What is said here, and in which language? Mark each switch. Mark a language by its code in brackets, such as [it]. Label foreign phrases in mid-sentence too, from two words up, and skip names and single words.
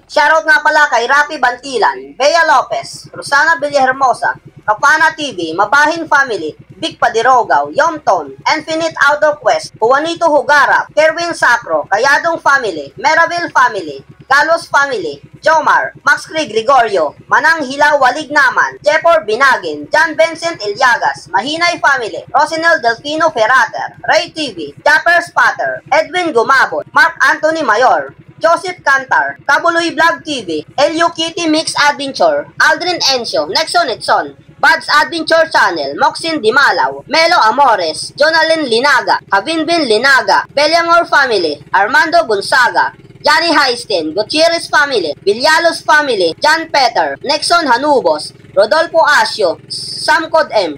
[tl] Shoutout nga pala kay Rapi Bantilan, Bea Lopez, Rosana Villahermosa, Kapana TV, Mabahin Family, Big Padirogaw, Yomton, Infinite Outdoor Quest, Juanito Hugara, Kerwin Sacro, Kayadong Family, Meraville Family, Galos Family, Jomar, Max Craig Gregorio, Manang Hilaw Walignaman, Jepor Binagin, John Vincent Ilyagas, Mahinay Family, Rosinel Delfino Ferrater, Ray TV, Japper Spatter, Edwin Gumabot, Mark Anthony Mayor, Joseph Cantar, Kabuloy Vlog TV, Elio Kitty Mix Adventure, Aldrin Encio, Nexon Edson, Bud's Adventure Channel, Moxin Dimalaw, Melo Amores, Jonalyn Linaga, Kavinvin Linaga, Beliangor Family, Armando Gonzaga, Johnny Heisten, Gutierrez Family, Villalos Family, John Peter, Nexon Hanubos, Rodolfo Asio, Samcod M,